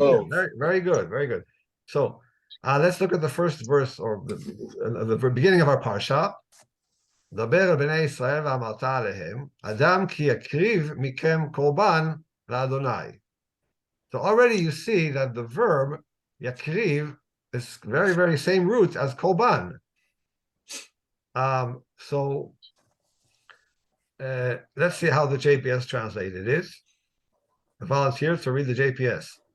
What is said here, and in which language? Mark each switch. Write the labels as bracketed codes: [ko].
[en] Very, very good, very good. So let's look at the first verse, or the beginning of our parsha. [he] דבר בני ישראל ואמרת עליהם, אדם כי יקריב מכם קורבן לאדוני. [en] So already you see that the verb yakriv is very, very same root as kolban. So let's see how the JPS translated it. A volunteer to read the JPS.